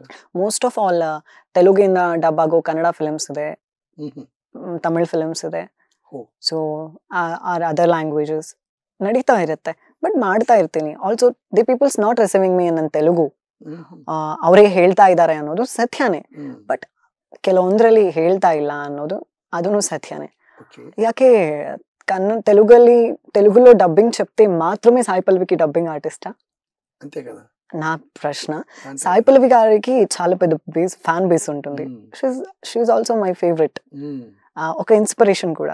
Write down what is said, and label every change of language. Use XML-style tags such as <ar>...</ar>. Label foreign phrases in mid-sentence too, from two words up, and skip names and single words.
<en>most of all</en> <kn>ತೆಲುಗಿಂದ ಡಬ್ ಆಗೋ ಕನ್ನಡ ಫಿಲ್ಮ್ಸ್ ಇದೆ, ತಮಿಳ್ ಫಿಲ್ಮ್ಸ್ ಇದೆ. ಸೊ</kn> <en>other languages</en> <kn>ನಡೀತಾ ಇರುತ್ತೆ. ಬಟ್ ಮಾಡ್ತಾ ಇರ್ತೀನಿ.</kn> <en>also the peoples not receiving me</en> <kn>ನನ್ನ ತೆಲುಗು. ಅವರೇ ಹೇಳ್ತಾ ಇದ್ದಾರೆ ಅನ್ನೋದು ಸತ್ಯನೇ. ಬಟ್ ಕೆಲವೊಂದ್ರಲ್ಲಿ ಹೇಳ್ತಾ ಇಲ್ಲ ಅನ್ನೋದು ಅದನ್ನು సత్యనే.</kn> <te>యాకే తెలుగులో డబ్బింగ్ చెప్తే మాత్రమే సాయి పల్లవికి డబ్బింగ్ ఆర్టిస్టా? అంతే కదా నా ప్రశ్న. సాయి పల్లవి గారికి చాలా పెద్ద బేస్,</te> <en>fan base</en> <te>ఉంటుంది.</te> <en>she is also my favorite.</en> <te>ఒక ఇన్స్పిరేషన్ కూడా.</te>